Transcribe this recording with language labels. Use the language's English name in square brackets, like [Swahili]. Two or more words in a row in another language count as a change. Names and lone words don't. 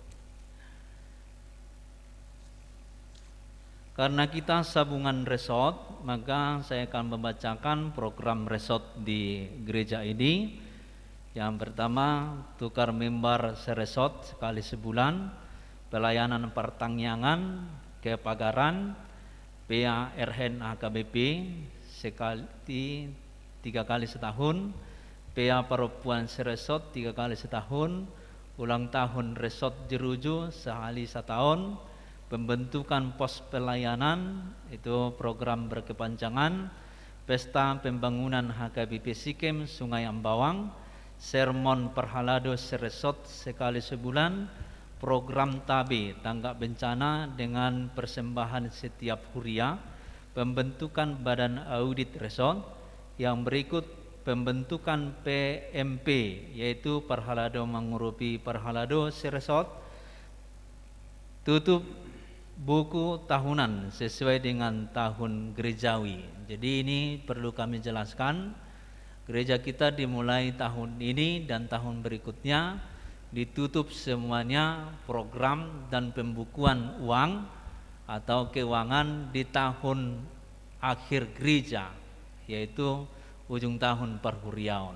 [Indonesian] Karena kita sabungan resort, maka saya akan membacakan program resort di gereja ini. Yang pertama, tukar mimbar seresort sekali sebulan, pelayanan pertangyangan kepagaran PARN AKBP sekali 3 kali setahun, PA perempuan seresort 3 kali setahun, ulang tahun resort Jeruju sekali setahun, pembentukan pos pelayanan itu program berkepanjangan, pesta pembangunan HKBP Sikem Sungai Ambawang, sermon perhalado seresort sekali sebulan, program TABE tanggap bencana dengan persembahan setiap huriah, pembentukan badan audit resort. Yang berikut pembentukan PMP yaitu perhalado mengurupi perhalado seresort, tutup buku tahunan sesuai dengan tahun gerejawi. Jadi ini perlu kami jelaskan, gereja kita dimulai tahun ini dan tahun berikutnya ditutup semuanya program dan pembukuan uang atau keuangan di tahun akhir gereja, yaitu ujung tahun perhuriaon.